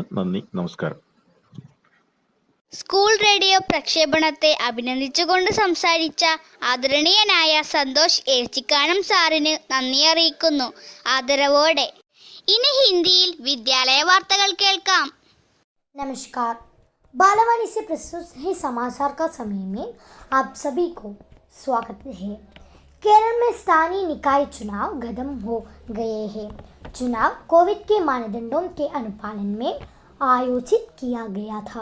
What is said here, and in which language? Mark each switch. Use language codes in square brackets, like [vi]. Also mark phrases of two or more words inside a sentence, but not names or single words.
[ml] നന്ദി, നമസ്കാരം. സ്കൂൾ റേഡിയോ പ്രക്ഷേപണത്തെ അഭിനന്ദിച്ചുകൊണ്ട് സംസാരിച്ച ആദരണീയനായ സന്തോഷ് ഏച്ചിക്കാനം സാറിന് നന്ദി അറിയിക്കുന്നു ആദരവോടെ. ഇനി ഹിന്ദിയിൽ വിദ്യാലയ വാർത്തകൾ കേൾക്കാം. [hi] नमस्कार, बालावाणी से प्रस्तुत है समाचार का समय में आप सभी को स्वागत है। केरल में स्थानीय निकाय चुनाव खत्म हो गए हैं। चुनाव कोविड के मानदंडों के अनुपालन में आयोजित किया गया था।